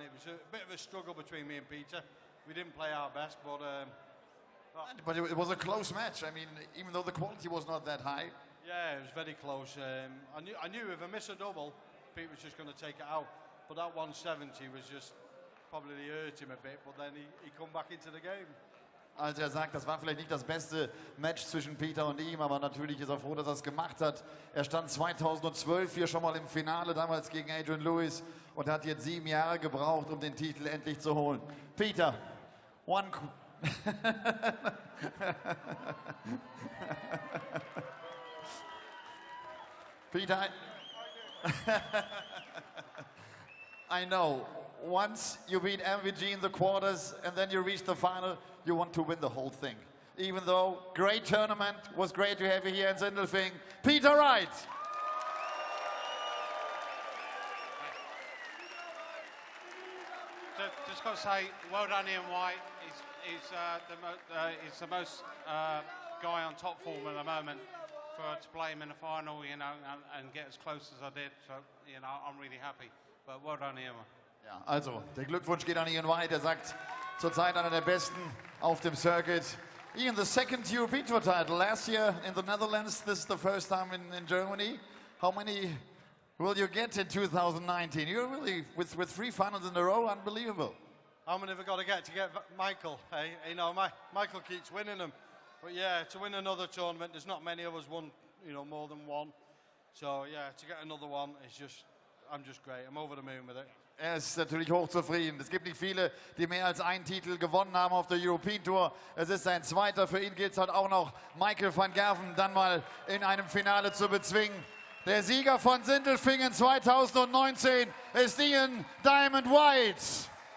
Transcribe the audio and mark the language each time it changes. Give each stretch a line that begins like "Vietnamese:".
English: It was a bit of a struggle between me and Peter. We didn't play our best, but it was a close match. I mean, even though the quality was not that high. Yeah, it was very close. I knew if I miss a double, Pete was just going to take it out. But that 170 was just probably hurt him a bit. But then he come back into the game.
German: Also er sagt, das war vielleicht nicht das beste Match zwischen Peter und ihm, aber natürlich ist er froh, dass er es gemacht hat. Er stand 2012 hier schon mal im Finale, damals gegen Adrian Lewis, und hat jetzt 7 Jahre gebraucht, um den Titel endlich zu holen.
English: Peter, Peter, I know, once you beat MVG in the quarters and then you reach the final, you want to win the whole thing. Even though great tournament, was great to have you here in Sindelfingen. Peter Wright. Just got to say, well done Ian White. He's the most guy on top form at the moment. To play him in the final, you know, and get as close as I did. So, you know, I'm really happy. But well done, Ian.
German: Ja, also, der Glückwunsch geht an Ian White. Er sagt, zurzeit einer der besten auf dem Circuit.
English: Ian, the second European Tour title. Last year in the Netherlands, this is the first time in Germany. How many will you get in 2019? You're really, with 3 finals in a row, unbelievable. How many have I got to get Michael? Hey, you know, Michael keeps winning them. But yeah, to win another tournament, there's not many of us won, you know, more than one. So yeah, to get another one is just, I'm just great. I'm over the moon with it.
German: Er ist natürlich hochzufrieden. Es gibt nicht viele, die mehr als einen Titel gewonnen haben auf der European Tour. Es ist sein zweiter. Für ihn gilt es halt auch noch, Michael van Gerven dann mal in einem Finale zu bezwingen. Der Sieger von Sindelfingen 2019 ist Ian Diamond White.